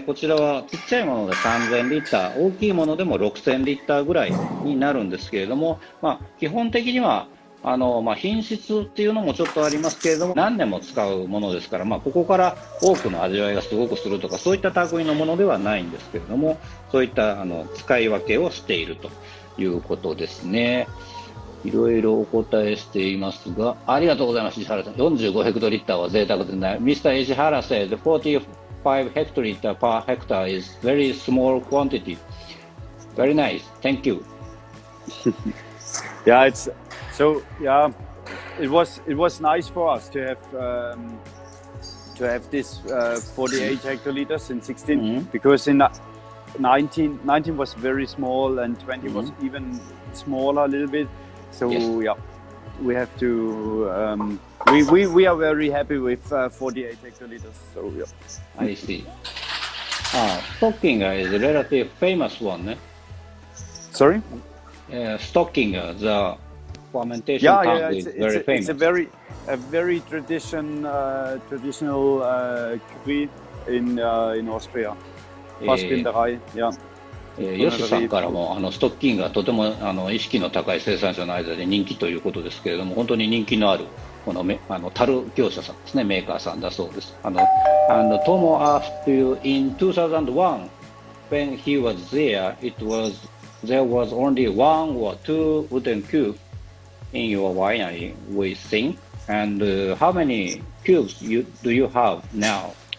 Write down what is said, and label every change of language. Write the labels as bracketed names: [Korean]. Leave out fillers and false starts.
[Japanese] こちらはちっちゃいもので3,000リッター、大きいものでも6,000リッターぐらいになるんですけれども、基本的には品質っていうのもちょっとありますけれども、何年も使うものですから、ここから多くの味わいがすごくするとか、そういった類のものではないんですけれども、そういった使い分けをしているということですね。いろいろお答えしていますが、ありがとうございます、石原さん。 45ヘクトリッターは贅沢ですね。 [English] Mr. 石原 said 45 hectoliter per hectare is very small quantity. Very nice. Thank you. Yeah, it was nice for us to have this 48 hectoliters in 16, because in 19 was very small, and 20 was even smaller a little bit. So yeah, we have to. We are very happy with 48 hectoliters. So yeah. I see. Stockinger is a relatively famous one, eh? Sorry? Stockinger, the fermentation tank is very famous. It's a very traditional cuvée in Austria. Fassbinderei, yeah. [Japanese] ヨシさんからもストッキングがとても意識の高い生産者の間で人気ということですけれども、本当に人気のあるこの樽業者さんですね、メーカーさんだそうです。 [English] Tomo asked you in 2001 when he was there, there was only one or two wooden cubes in your winery, we think. And how many cubes do you have now?